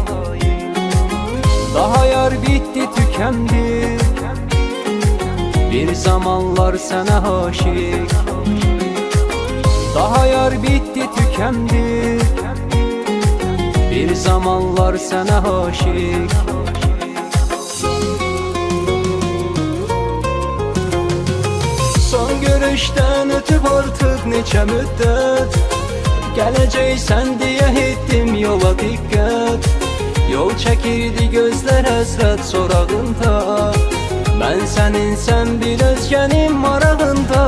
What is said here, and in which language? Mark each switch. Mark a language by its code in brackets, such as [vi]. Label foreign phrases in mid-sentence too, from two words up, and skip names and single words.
[tr] Daha yar bitti tükendi, bir zamanlar sana aşık. Daha yar bitti tükendi, bir zamanlar sana aşık. [az] Son görüşdən ötüb artıq neçə müddət, gələcəksən deyə etdim yola diqqət. Yol çəkirdi gözlər həsrət sorağında, mən səninsən bir özgənin marağında.